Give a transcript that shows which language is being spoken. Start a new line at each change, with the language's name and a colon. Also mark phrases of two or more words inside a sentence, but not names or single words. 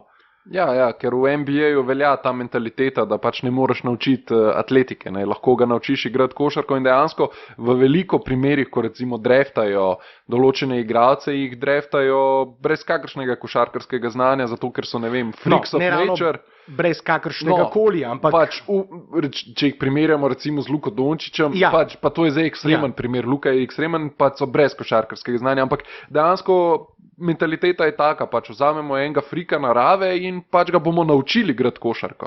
Slovenian: Ja, ker v NBA-ju velja ta mentaliteta, da pač ne moreš naučiti atletike, ne? Lahko ga naučiš igrati košarko in dejansko v veliko primerih, ko recimo draftajo določene igralce, jih draftajo brez kakršnega košarkarskega znanja, zato ker so, ne vem,
English: freaks of nature.
Slovenian: Brez kakršnega koli, ampak pač, če jih primerjamo recimo z Luko Dončićem, pač, pa to je zdaj ekstremen primer, Luka je ekstremen, pa so brez košarkarskega znanja, ampak dejansko mentaliteta je taka, pač vzamemo enega frika narave in pač ga bomo naučili igrati košarko.